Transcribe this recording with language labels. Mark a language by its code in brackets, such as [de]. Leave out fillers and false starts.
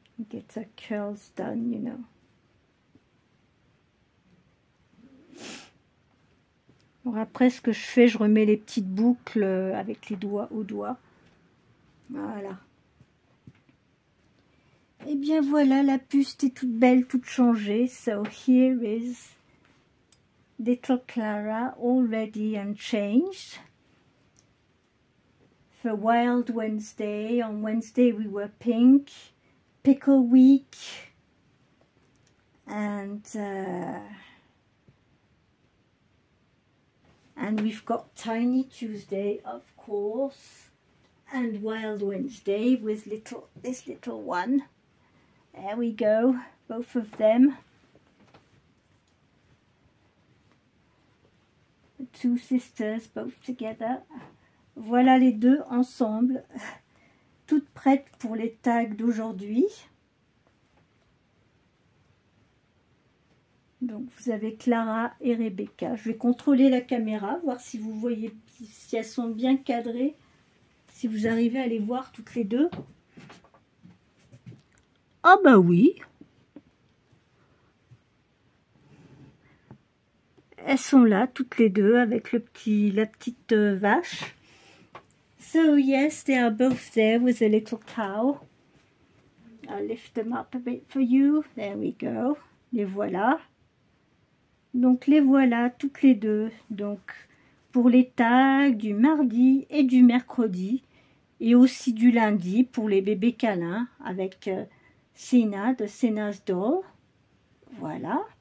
[en] Get her curls done, you know. [fr] Bon, après, ce que je fais, je remets les petites boucles avec les doigts aux doigts. Voilà. Et bien voilà, la puce est toute belle, toute changée. [en] So here is little Clara, all ready and changed. For Wild Wednesday, on Wednesday we were pink, Pickle Week, and we've got Tiny Tuesday, of course, and Wild Wednesday with this little one. There we go, both of them. The two sisters, both together. [fr] Voilà les deux ensemble, toutes prêtes pour les tags d'aujourd'hui. Donc vous avez Clara et Rebecca. Je vais contrôler la caméra, voir si vous voyez, si elles sont bien cadrées, si vous arrivez à les voir toutes les deux. Ah bah oui. Elles sont là toutes les deux avec la petite vache. [en] So yes, they are both there with a little cow. I'll lift them up a bit for you. There we go. [fr] Les voilà. Donc les voilà toutes les deux. Donc pour les tags du mardi et du mercredi. Et aussi du lundi pour les bébés câlins avec Sina de Sina's Doll. Voilà.